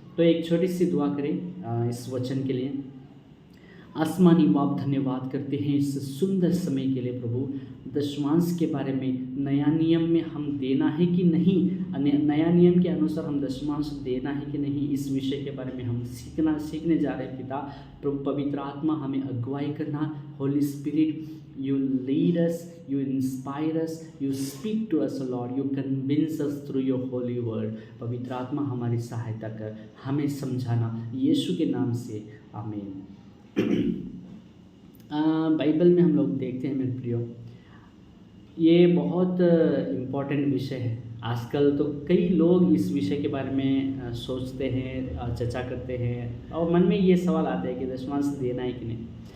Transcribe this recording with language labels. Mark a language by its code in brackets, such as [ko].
[hi] तो एक छोटी सी दुआ करें इस वचन के लिए। आसमानी बाप, धन्यवाद करते हैं इस सुंदर समय के लिए प्रभु। दशमांश के बारे में, नया नियम में हम देना है कि नहीं, नया नियम के अनुसार हम दशमांश देना है कि नहीं, इस विषय के बारे में हम सीखने जा रहे हैं। पिता प्रभु, पवित्र आत्मा हमें अगुवाई करना। [en] Holy Spirit, you lead us, you inspire us, you speak to us, Lord, you convince us through your holy word। [hi] पवित्र आत्मा हमारी सहायता कर, हमें समझाना, यीशु के नाम से आमीन। बाइबल में हम लोग देखते हैं मेरे प्रियो, ये बहुत इम्पॉर्टेंट विषय है। आजकल तो कई लोग इस विषय के बारे में सोचते हैं, चर्चा करते हैं, और मन में ये सवाल आता है कि दशमांश देना है कि नहीं।